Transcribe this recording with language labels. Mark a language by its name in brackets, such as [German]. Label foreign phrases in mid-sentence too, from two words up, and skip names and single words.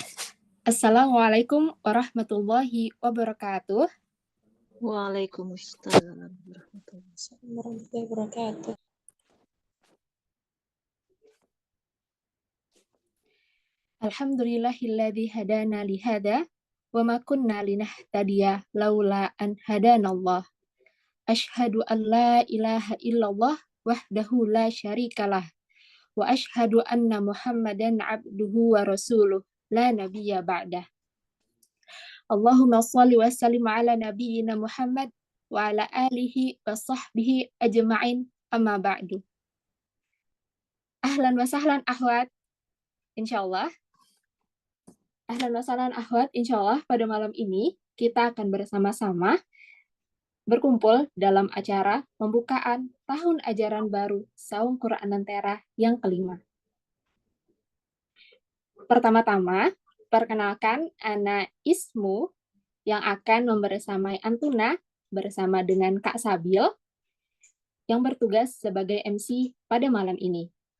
[Arabic] السلام عليكم ورحمة الله وبركاته. وعليكم السلام ورحمة الله وبركاته. الحمد لله الذي هدانا لهذا وما كنا لنهتدي لولا أن هدانا الله. أشهد أن لا إله إلا الله وحده لا شريك له وأشهد أن محمدا عبده ورسوله لا نبي بعده. اللهم صل وسلم على نبينا محمد وعلى آله وصحبه أجمعين أما بعد. أهلا وسهلا أخوات، إن شاء الله. أهلا وسهلا أخوات, [Indonesian] insyaallah pada malam ini kita akan bersama-sama berkumpul dalam acara pembukaan tahun ajaran baru Saung Quran Antara yang kelima. Pertama-tama, perkenalkan [Arabic] أنا اسمو [Indonesian] yang akan membersamai Antuna bersama dengan Kak Sabil yang bertugas sebagai MC pada malam ini.